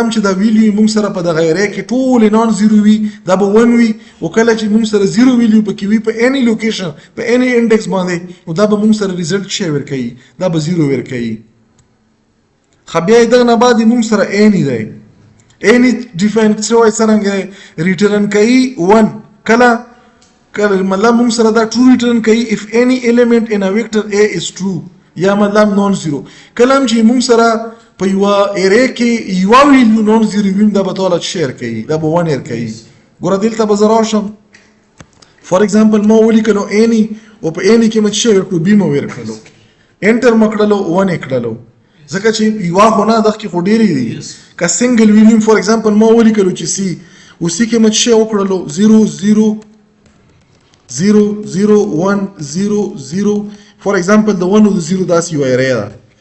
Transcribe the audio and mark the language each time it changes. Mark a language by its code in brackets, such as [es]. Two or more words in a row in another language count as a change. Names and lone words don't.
[ps] چې دا ویلیو موږ سره په دغه ارې کې ټول [en] non zero [ps] وي دا به 1 وي او کله چې موږ سره 0 ویلیو پکې وي په [en] any location [ps] په [en] any index [ps] باندې نو دا به موږ سره ریزلټ شي ورکوي دا به 0 ورکوي خو بیا دغه نه بعد موږ سره اني دی اني ډیفاین شوی څرنګه ریټرن کوي 1 کله مطلب موږ سره دا [en] true return [ps] کوي [en] if any element in a vector a is true [ps] یا مطلب نون زیرو کله چې موږ سره په یو ارې کې یو [en] value non zero [ps] ویم دا به ټول شیر کوي دا به 1 کوي ګوره دلته به زه راشم [en] for example [ps] ما ولیکلو اني او په اني کې مې څه ورکړو بي مو ورکړلو انټر مکړلو 1 کړلو ځکه چې یو خو نه دغه کې خو ډېری دي که [en] single value for example [ps] ما ولیکلو چې سي او سي کې مې څه وکړلو 0 0 0 0 1 0 0 فور ایگزامپل د 1 او د 0 داسې یو ارې ده